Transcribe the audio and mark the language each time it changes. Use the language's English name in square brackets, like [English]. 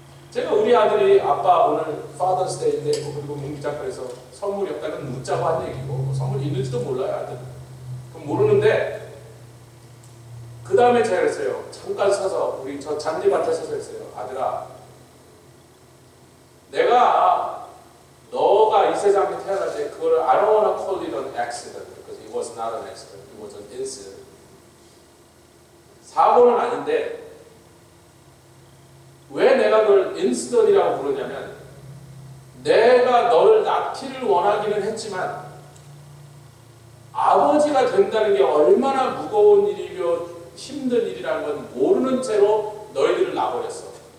[Korean] 제가 우리 아들이 아빠 오늘 파더스 데이인데 그리고 문기장터에서 선물이 없다면 묻자고 한 얘기고 뭐 선물이 있는지도 몰라요. 아들. 그럼 모르는데 그 다음에 제가 그랬어요. 잠깐 서서 우리 저 잔디밭에 서서 했어요. 아들아, 내가 너가 이 세상에 태어날 때 그거를 [English] I don't want to call it an accident because it was not an accident. It was an incident. [Korean] 사고는 아닌데 왜 내가 그걸 인시던이라고 부르냐면 내가 너를 낳기를 원하기는 했지만 아버지가 된다는 게 얼마나 무거운 일이며 힘든 일이라는 건 모르는 채로 너희들을 낳아버렸어.